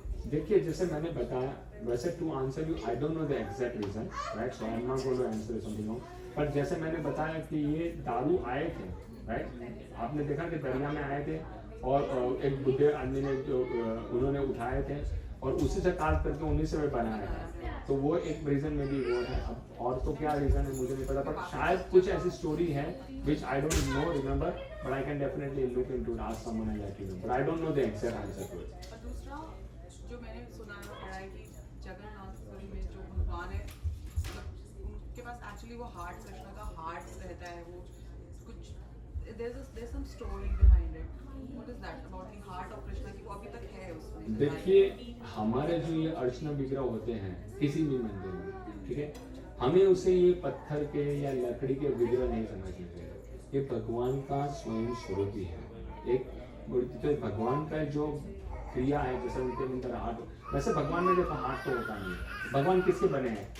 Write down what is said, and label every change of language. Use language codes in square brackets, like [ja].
[hi] देखिए, जैसे मैंने बताया, वैसे [en] To answer you, I don't know the exact reason, right, so I am not going to answer something wrong. [hi] पर जैसे मैंने बताया कि ये दारू आए थे, राइट, आपने देखा कि दरिया में आए थे और एक बुढ़े आदमी ने जो उन्होंने उठाए थे और उसी से काट करके उन्हीं से बनाया है। तो वो एक रीजन में भी वो है। अब और तो क्या रीजन है मुझे नहीं पता, पर शायद कुछ ऐसी स्टोरी है [en] which I don't know, remember, but I can definitely look into it, ask someone and let you know, but I don't know the exact answer to it. [hi] और दूसरा जो मैंने सुना है पढ़ा है कि जगन्नाथपुरी में जो भगवान है, उनके पास एक्चुअली वो हार्ट, कृष्ण का हार्ट रहता है, वो कुछ [en] there's some story behind it. What is that about the heart of Krishna [hi] कि वो अभी तक है उसमें? देखिए, हमारे जो ये अर्चना विग्रह होते हैं किसी भी मंदिर में, ठीक है, हमें उसे ये पत्थर के या लकड़ी के विग्रह नहीं समझना चाहिए। ये भगवान का स्वयं स्वरूप ही है। एक मूर्ति तो भगवान का जो क्रिया है, जैसे उनके अंदर हाथ, वैसे भगवान में देखो हाथ तो होता नहीं है। भगवान किसके बने हैं?